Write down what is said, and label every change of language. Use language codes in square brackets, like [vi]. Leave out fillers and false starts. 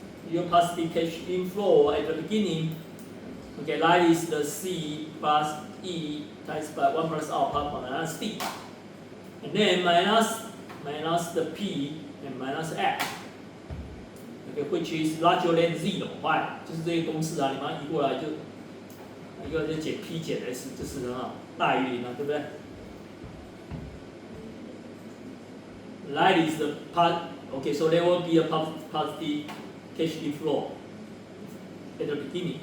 [en] Your positive cash inflow at the beginning, okay, that is the C plus E times by 1 plus R minus D, and then minus the P and minus X.Okay, which is larger than 0, why? [zh] 就是这个公式啊，你把它移过来就，一个就减 P 减 S， 这是很好，大于0啊，对不对 ？ [en] That is the part. Okay, so there will be a positive cash inflow at the beginning.